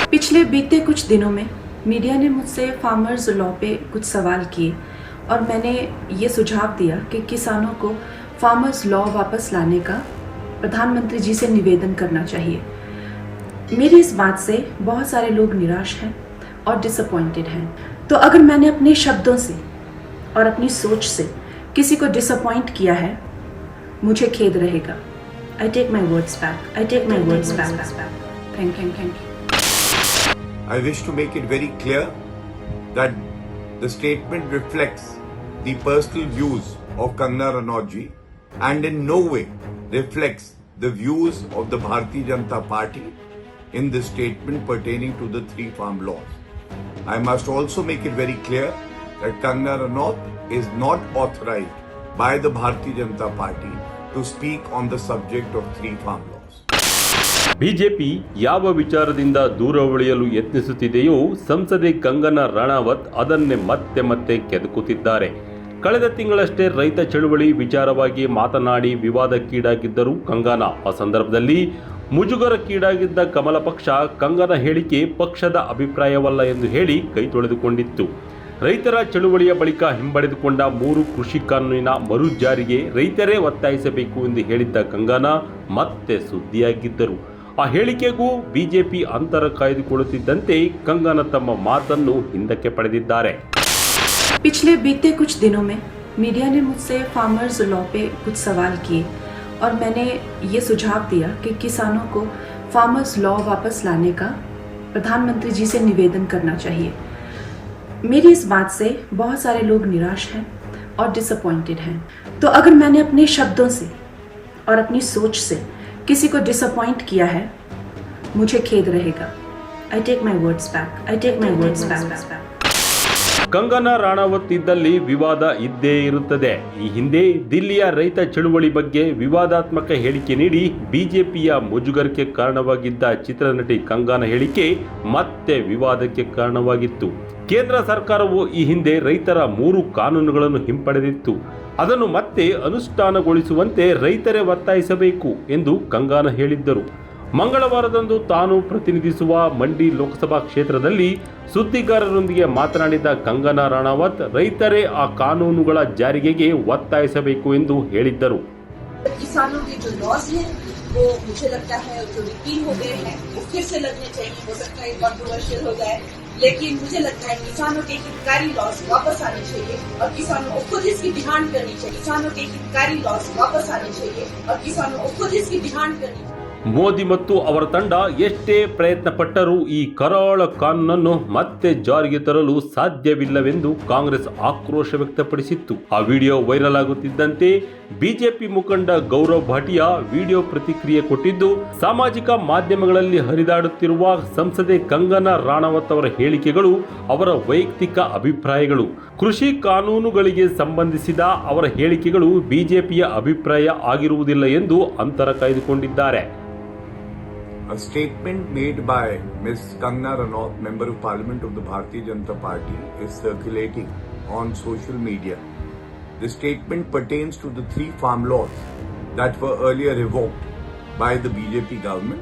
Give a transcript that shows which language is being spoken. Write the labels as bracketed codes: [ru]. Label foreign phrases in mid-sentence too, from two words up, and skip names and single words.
[hi] पिछले बीते कुछ दिनों में मीडिया ने मुझसे [en] farmers law [hi] पे कुछ सवाल किए और मैंने ये सुझाव दिया कि किसानों को [en] farmers law [hi] वापस लाने का प्रधानमंत्री जी से निवेदन करना चाहिए। मेरी इस बात से बहुत सारे लोग निराश हैं और डिसअपॉइंटेड हैं। तो अगर मैंने अपने शब्दों से और अपनी सोच से किसी को डिसअपॉइंट किया है, मुझे खेद रहेगा। [en] I take my words back. Thank you. I wish to make it very clear that the statement reflects the personal views of Kangana Ranaut ji and in no way reflects the views of the Bharatiya Janata Party in the statement pertaining to the 3 farm laws. I must also make it very clear that Kangana Ranaut is not authorized by the Bharatiya Janata Party to speak on the subject of 3 farm laws. [kn] ಬಿಜೆಪಿ ಯಾವ ವಿಚಾರದಿಂದ ದೂರ ಉಳಿಯಲು ಯತ್ನಿಸುತ್ತಿದೆಯೋ ಸಂಸದೆ ಕಂಗನಾ ರಾಣಾವತ್ ಅದನ್ನೇ ಮತ್ತೆ ಮತ್ತೆ ಕೆದಕುತ್ತಿದ್ದಾರೆ. ಕಳೆದ ತಿಂಗಳಷ್ಟೇ ರೈತ ಚಳುವಳಿ ವಿಚಾರವಾಗಿ ಮಾತನಾಡಿ ವಿವಾದಕ್ಕೀಡಾಗಿದ್ದರು ಕಂಗನಾ. ಆ ಸಂದರ್ಭದಲ್ಲಿ ಮುಜುಗರಕ್ಕೀಡಾಗಿದ್ದ ಕಮಲ ಪಕ್ಷ ಕಂಗನಾ ಹೇಳಿಕೆ ಪಕ್ಷದ ಅಭಿಪ್ರಾಯವಲ್ಲ ಎಂದು ಹೇಳಿ ಕೈ ತೊಳೆದುಕೊಂಡಿತ್ತು. ರೈತರ ಚಳುವಳಿಯ ಬಳಿಕ ಹಿಂಪಡೆದುಕೊಂಡ 3 ಕೃಷಿ ಕಾನೂನಿನ ಮರು ಜಾರಿಗೆ ರೈತರೇ ಒತ್ತಾಯಿಸಬೇಕು ಎಂದು ಹೇಳಿದ್ದ ಕಂಗನಾ ಮತ್ತೆ ಸುದ್ದಿಯಾಗಿದ್ದರು. ಆ ಹೇಳಿಕೆಗೂ ಬಿಜೆಪಿ ಅಂತರ ಕಾಯ್ದುಕೊಳ್ಳುತ್ತಿದ್ದಂತೆ ಕಂಗನಾ ತಮ್ಮ ಮಾತನ್ನು ಹಿಂದಕ್ಕೆ ಪಡೆದಿದ್ದಾರೆ. [hi] पिछले बीते कुछ दिनों में मीडिया ने मुझसे [en] farmers law [hi] पे कुछ सवाल किए और मैंने ये सुझाव दिया कि किसानों को [en] farmers law [hi] वापस लाने का प्रधानमंत्री जी से निवेदन करना चाहिए। मेरी इस बात से बहुत सारे लोग निराश हैं और डिसअपॉइंटेड हैं। तो अगर मैंने अपने शब्दों से और अपनी सोच से किसी को डिसअपॉइंट किया है, मुझे खेद रहेगा। [en] I take my words back. [kn] ಕಂಗನಾ ರಾಣಾವತ್ ಇದ್ದಲ್ಲಿ ವಿವಾದ ಇದ್ದೇ ಇರುತ್ತದೆ. ಈ ಹಿಂದೆ ದಿಲ್ಲಿಯ ರೈತ ಚಳುವಳಿ ಬಗ್ಗೆ ವಿವಾದಾತ್ಮಕ ಹೇಳಿಕೆ ನೀಡಿ ಬಿಜೆಪಿಯ ಮುಜುಗರಕ್ಕೆ ಕಾರಣವಾಗಿದ್ದ ಚಿತ್ರನಟಿ ಕಂಗನಾ ಹೇಳಿಕೆ ಮತ್ತೆ ವಿವಾದಕ್ಕೆ ಕಾರಣವಾಗಿತ್ತು. ಕೇಂದ್ರ ಸರ್ಕಾರವು ಈ ಹಿಂದೆ ರೈತರ 3 ಕಾನೂನುಗಳನ್ನು ಹಿಂಪಡೆದಿತ್ತು. ಅದನ್ನು ಮತ್ತೆ ಅನುಷ್ಠಾನಗೊಳಿಸುವಂತೆ ರೈತರೇ ಒತ್ತಾಯಿಸಬೇಕು ಎಂದು ಕಂಗನಾ ಹೇಳಿದ್ದರು. ಮಂಗಳವಾರದಂದು ತಾನು ಪ್ರತಿನಿಧಿಸುವ ಮಂಡಿ ಲೋಕಸಭಾ ಕ್ಷೇತ್ರದಲ್ಲಿ ಸುದ್ದಿಗಾರರೊಂದಿಗೆ ಮಾತನಾಡಿದ ಕಂಗನಾ ರಾಣಾವತ್ ರೈತರೇ ಆ ಕಾನೂನುಗಳ ಜಾರಿಗೆಗೆ ಒತ್ತಾಯಿಸಬೇಕು ಎಂದು ಹೇಳಿದ್ದರು. [hi] किसानों के जो लॉज हैं वो मुझे लगता है जो रिपील हो गए हैं वो फिर से लगने चाहिए। हो सकता है कॉन्ट्रोवर्शियल हो जाए, लेकिन मुझे लगता है किसानों के हितकारी लॉज वापस आने चाहिए और किसानों को खुद इसकी डिमांड करनी चाहिए। किसानों के हितकारी लॉज वापस आने चाहिए और किसानों को खुद इसकी डिमांड करनी चाहिए. [kn] ಮೋದಿ ಮತ್ತು ಅವರ ತಂಡ ಎಷ್ಟೇ ಪ್ರಯತ್ನ ಪಟ್ಟರೂ ಈ ಕರಾಳ ಕಾನೂನನ್ನು ಮತ್ತೆ ಜಾರಿಗೆ ತರಲು ಸಾಧ್ಯವಿಲ್ಲವೆಂದು ಕಾಂಗ್ರೆಸ್ ಆಕ್ರೋಶ ವ್ಯಕ್ತಪಡಿಸಿತ್ತು. ಆ ವಿಡಿಯೋ ವೈರಲ್ ಆಗುತ್ತಿದ್ದಂತೆ ಬಿಜೆಪಿ ಮುಖಂಡ ಗೌರವ್ ಭಾಟಿಯಾ ವಿಡಿಯೋ ಪ್ರತಿಕ್ರಿಯೆ ಕೊಟ್ಟಿದ್ದು, ಸಾಮಾಜಿಕ ಮಾಧ್ಯಮಗಳಲ್ಲಿ ಹರಿದಾಡುತ್ತಿರುವ ಸಂಸದೆ ಕಂಗನಾ ರಾಣಾವತ್ ಅವರ ಹೇಳಿಕೆಗಳು ಅವರ ವೈಯಕ್ತಿಕ ಅಭಿಪ್ರಾಯಗಳು. ಕೃಷಿ ಕಾನೂನುಗಳಿಗೆ ಸಂಬಂಧಿಸಿದ ಅವರ ಹೇಳಿಕೆಗಳು ಬಿಜೆಪಿಯ ಅಭಿಪ್ರಾಯ ಆಗಿರುವುದಿಲ್ಲ ಎಂದು ಅಂತರ ಕಾಯ್ದುಕೊಂಡಿದ್ದಾರೆ. [en] A statement made by Ms. Kangana Ranaut, Member of Parliament of the Bharatiya Janata Party, is circulating on social media. The statement pertains to the 3 farm laws that were earlier revoked by the BJP government.